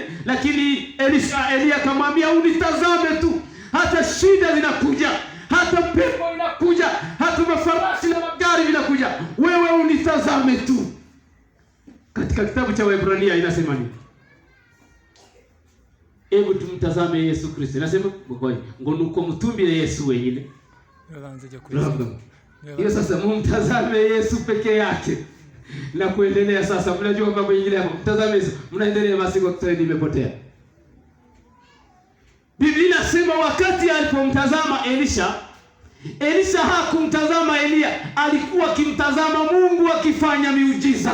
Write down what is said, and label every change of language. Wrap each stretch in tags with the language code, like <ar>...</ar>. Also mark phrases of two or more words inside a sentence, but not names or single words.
<sw>Lakini Elia akamwambia unitazame tu. Hata shida zinakuja, hata pepo inakuja, hata mafarasi na magari vinakuja, wewe unitazame tu. Katika kitabu cha Waebrania inasema nini? Hebu tumtazame Yesu Kristo.</sw> <rw>Inasema ngo nuko mutumbire Yesu wenyine.</rw> <sw>Hiyo sasa mumtazame Yesu peke yake. Na kuendelea sasa, mnajua mambo mengine hapo. Mtazame Yesu, mnaendelea basi kwa trend imepotea. Biblia inasema wakati alipomtazama Elisha hakumtazama Elia, alikuwa akimtazama Mungu akifanya miujiza.</sw>